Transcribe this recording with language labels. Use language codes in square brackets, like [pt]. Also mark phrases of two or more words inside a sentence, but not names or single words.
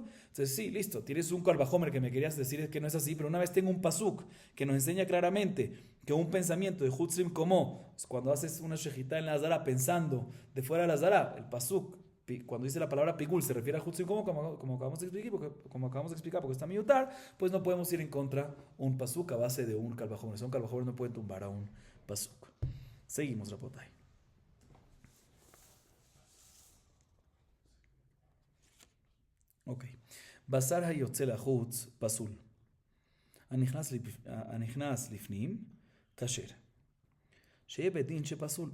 [es] Entonces, sí, listo, tienes un Kalvahomer que me querías decir que no es así, pero una vez tengo un pasuk que nos enseña claramente que un pensamiento de Hutzrim como, cuando haces una shejita en la Azara pensando de fuera de la Azara, el pasuk, cuando dice la palabra pigul, se refiere a Hutzrim como acabamos de explicar, porque está miutar, pues no podemos ir en contra un pasuk a base de un Kalvahomer. Un Kalvahomer no puede tumbar a un pasuk. Seguimos, Rapotai. Ok. [he] בשר היוצא לחוץ פסול. הנכנס לפנים כשר. שיהיה בדין שפסול.